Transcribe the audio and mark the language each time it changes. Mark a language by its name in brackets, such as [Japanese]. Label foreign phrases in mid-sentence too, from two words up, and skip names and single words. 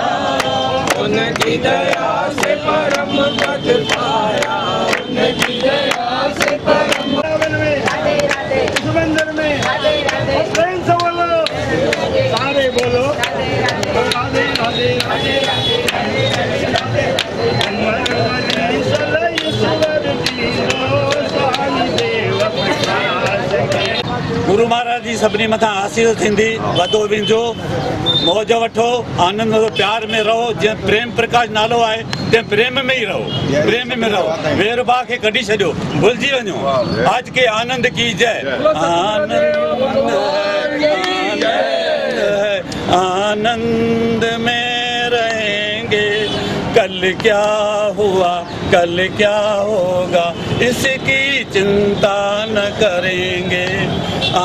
[Hindi] उनकी दया से परम पद पाया, उनकी दया से परम राधे राधे सुबंदर में राधे राधे सारे बोलो राधे राधे राधे राधे [Sindhi] गुरु महाराज जी सभिनी मथां आसीस थींदी। वधो विझो, मौज वठो, आनंद वठो, प्यार में रहो। जीअं प्रेम प्रकाश नालो आहे तीअं प्रेम में ही रहो, प्रेम में रहो। वेर भाव खे कढी छॾियो, भुलिजी वञो। [Hindi] आज के आनंद की जय। आनंद में रहेंगे, कल क्या हुआ कल क्या होगा इसकी चिंता न करेंगे।